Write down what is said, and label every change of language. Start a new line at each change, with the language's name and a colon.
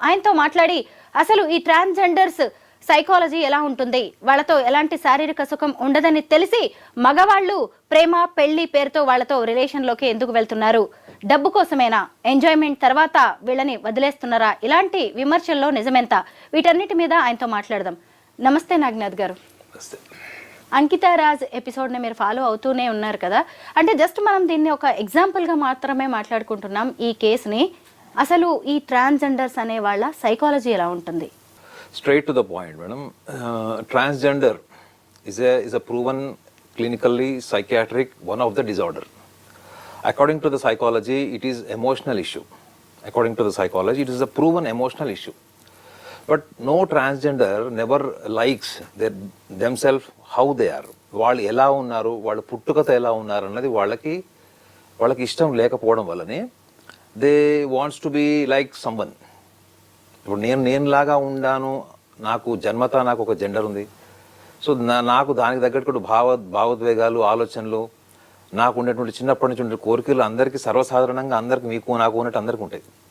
Telugu: ఆయనతో మాట్లాడి అసలు ఈ ట్రాన్స్జెండర్స్ సైకాలజీ ఎలా ఉంటుంది, వాళ్ళతో ఎలాంటి శారీరక సుఖం ఉండదని తెలిసి మగవాళ్ళు ప్రేమ, పెళ్లి పేరుతో వాళ్ళతో రిలేషన్లోకి ఎందుకు వెళ్తున్నారు, డబ్బు కోసమేనా, ఎంజాయ్మెంట్ తర్వాత వీళ్ళని వదిలేస్తున్నారా, ఇలాంటి విమర్శల్లో నిజమెంత, వీటన్నిటి మీద ఆయనతో మాట్లాడదాం. నమస్తే నాగనాథ్ గారు. అంకితా రాజ్ ఎపిసోడ్ని మీరు ఫాలో అవుతూనే ఉన్నారు కదా, అంటే జస్ట్ మనం దీన్ని ఒక ఎగ్జాంపుల్గా మాత్రమే మాట్లాడుకుంటున్నాం ఈ కేసుని. అసలు ఈ ట్రాన్స్జెండర్స్ అనే వాళ్ళ సైకాలజీ ఎలా ఉంటుంది?
English: Straight to the point, madam. Transgender is a proven clinically psychiatric one of the disorder. According to the psychology, it is emotional issue. According to the psychology, it is a proven emotional issue. But no transgender never likes themselves how they are.
Telugu: వాళ్ళు ఎలా ఉన్నారు, వాళ్ళ పుట్టుకత ఎలా ఉన్నారు అన్నది వాళ్ళకి ఇష్టం లేకపోవడం వల్లనే
English: They wants to be like someone.
Telugu: ఇప్పుడు నేను లాగా ఉండాను, నాకు జన్మత నాకు ఒక జెండర్ ఉంది, సో నాకు దానికి తగ్గట్టు భావోద్వేగాలు, ఆలోచనలు, నాకు ఉండేటువంటి చిన్నప్పటి నుంచి ఉండే కోరికలు అందరికీ సర్వసాధారణంగా అందరికి మీకు నాకు ఉన్నట్టు అందరికీ ఉంటాయి.